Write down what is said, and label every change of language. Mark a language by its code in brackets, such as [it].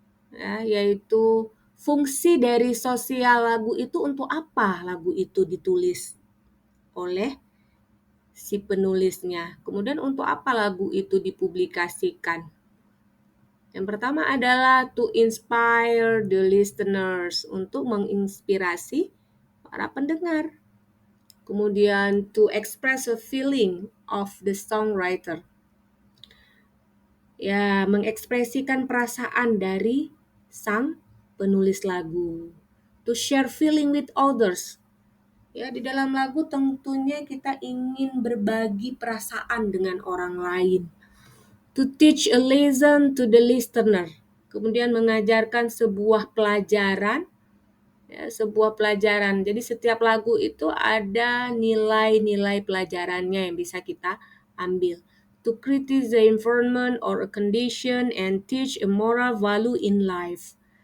[id] Ya, yaitu fungsi dari sosial lagu itu untuk apa lagu itu ditulis oleh si penulisnya. Kemudian untuk apa lagu itu dipublikasikan. Yang pertama adalah [en] to inspire the listeners, [id] untuk menginspirasi para pendengar. [en] Kemudian to express a feeling of the songwriter. [id] Ya, mengekspresikan perasaan dari sang penulis lagu. [en] To share feeling with others. [id] Ya, di dalam lagu tentunya kita ingin berbagi perasaan dengan orang lain. [en] To teach a lesson to the listener. [id] Kemudian mengajarkan sebuah pelajaran, ya, sebuah pelajaran. Jadi setiap lagu itu ada nilai-nilai pelajarannya yang bisa kita ambil. [en] To criticize the environment or a condition and teach a moral value in life.